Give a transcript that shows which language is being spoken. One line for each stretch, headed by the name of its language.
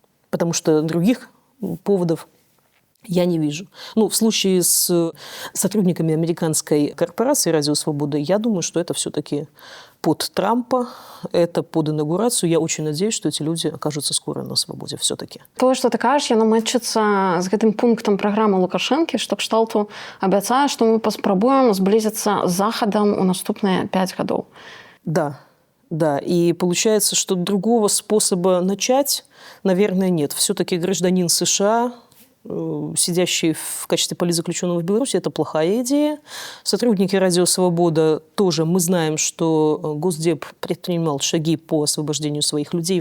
Russian: Потому что других поводов я не вижу. Ну, в случае с сотрудниками американской корпорации «Радио Свобода», я думаю, что это все-таки под Трампа, это под инаугурацию. Я очень надеюсь, что эти люди окажутся скоро на свободе все-таки.
Belarusian: То, что ты кажешь, яно мэчыцца з гэтым пунктам праграмы Лукашэнкі, што кшталту абяцае, што мы паспрабуем зблізіцца з Захадам у наступныя 5 гадоў.
Russian: Да, да. И получается, что другого способа начать, наверное, нет. Все-таки гражданин США, сидящий в качестве политзаключенного в Беларуси, это плохая идея. Сотрудники «Радио Свобода» тоже, мы знаем, что Госдеп предпринимал шаги по освобождению своих людей.